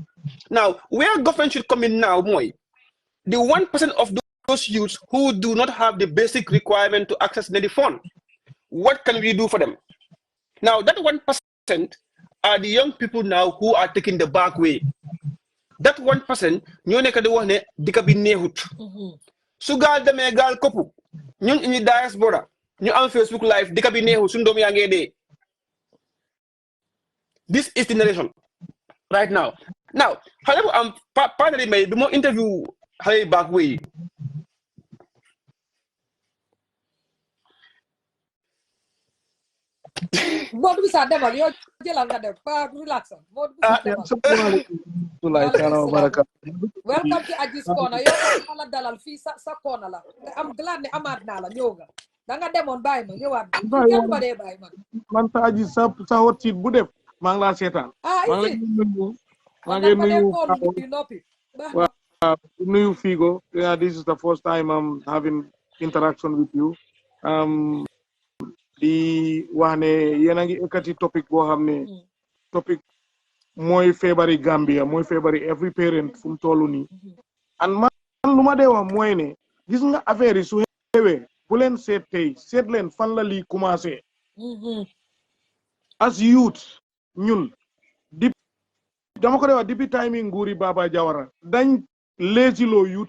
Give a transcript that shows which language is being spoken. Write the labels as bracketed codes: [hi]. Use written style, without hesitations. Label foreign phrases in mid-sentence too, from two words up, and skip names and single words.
[en] Now, where government should come in now, Moy, the 1% of those youths who do not have the basic requirement to access NEDI fund, what can we do for them? Now, that 1% are the young people now who are taking the back way. That 1%, [wo] ñoo nekk di wax ne dika bi neexut. Su gaal demee gaal koppu, ñun ñi diaspora, ñu am Facebook live, dika bi neexut, suñu doom yaa ngee dee. [en] This is the narration right now. Now, however, finally, may be more interview Harry back way. [wo] Modou bisa demal yo jëlal nga dem pa relax Modou bisa demal [en] welcome to Ajis Corner [wo] yo ala dalal fi sa corner la am glad ne amaat naa la ñëw nga da nga demoon bàyyi ma ñëwaat kenn ba dee bàyyi man sa Ajis sa hot seat bu def maa ngi laa seetaan maa ngi nuyu Figo. [en] Yeah, this is the first time I'm having interaction with you. [wo] Di wax ne yéen a ngi ekkati topic boo xam ne topic mooy feebari Gambia mooy feebari [en] every parent [wo] fu mu toll nii and man lu ma dee wax mooy ne gis nga affaire yi su xewee bu leen seet tey seet leen fan la lii commencé as youth ñun di dama ko dee wax depuis time nguuri Baba Jawara dañ léesiloo youth